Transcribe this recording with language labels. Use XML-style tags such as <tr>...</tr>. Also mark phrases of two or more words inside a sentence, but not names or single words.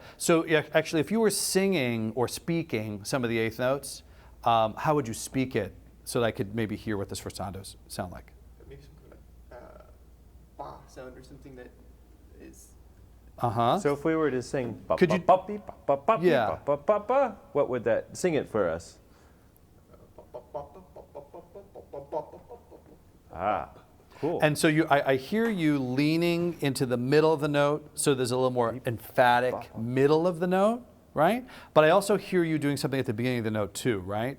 <en>So yeah, actually, if you were singing or speaking some of the eighth notes, how would you speak it so that I could maybe hear what the sforzatos sound like? Maybe some kind of ba sound or something that is. So if we were to sing ba Could ba you- ba beep, ba ba beep, Yeah. ba ba ba ba, what would that? Sing it for us. Ah, cool. And so I hear you leaning into the middle of the note, so there's a little more emphatic middle of the note, right? But I also hear you doing something at the beginning of the note too, right?</en>